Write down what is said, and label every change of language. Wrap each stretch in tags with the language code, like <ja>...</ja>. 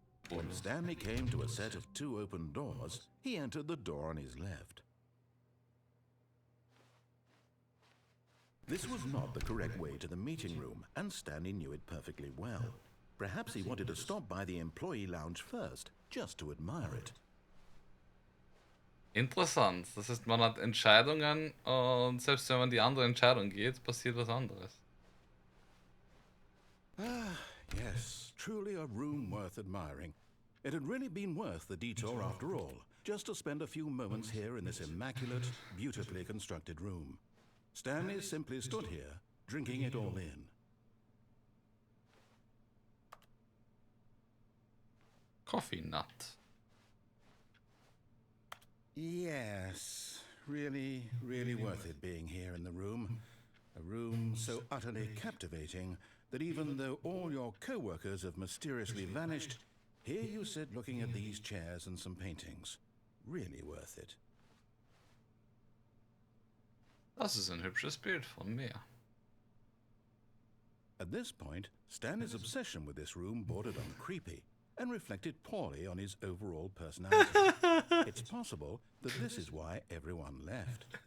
<en>When Stanley came to a set of 2 open doors, he entered the door on his left. This was not the correct way to the meeting room, and Stanley knew it perfectly well. Perhaps he wanted to stop by the employee lounge first, just to admire it.</en> <de>Interessant. Das heißt, man hat Entscheidungen und selbst wenn man die andere Entscheidung geht, passiert was anderes.</de> <en>Ah, yes, truly a room worth admiring. It had really been worth the detour after all, just to spend a few moments here in this immaculate, beautifully constructed room. Stanley simply stood here, drinking it all in. Coffee nut. Yes, really, really worth it being here in the room. A room so utterly captivating that even though all your co-workers have mysteriously vanished, here you sit looking at these chairs and some paintings. Really worth it.</en> <de>Das ist ein hübsches Bild von mir.</de> <en>At this point, Stanley's obsession with this room bordered on creepy and reflected poorly on his overall personality. It's possible that this is why everyone left.</en>